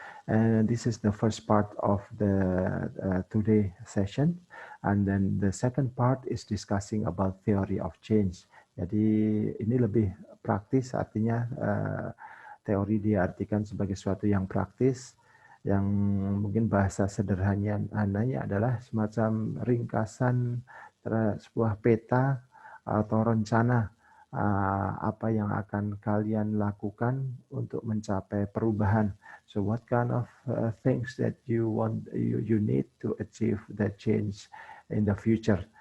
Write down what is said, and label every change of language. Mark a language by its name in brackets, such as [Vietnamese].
[English] And this is the first part of the today session. And then the second part is discussing about theory of change. [Indonesian] Jadi ini lebih praktis, artinya teori diartikan sebagai sesuatu yang praktis, yang mungkin bahasa sederhananya adalah semacam ringkasan sebuah peta atau rencana apa yang akan kalian lakukan untuk mencapai perubahan. [English] So what kind of things that you need to achieve the change in the future.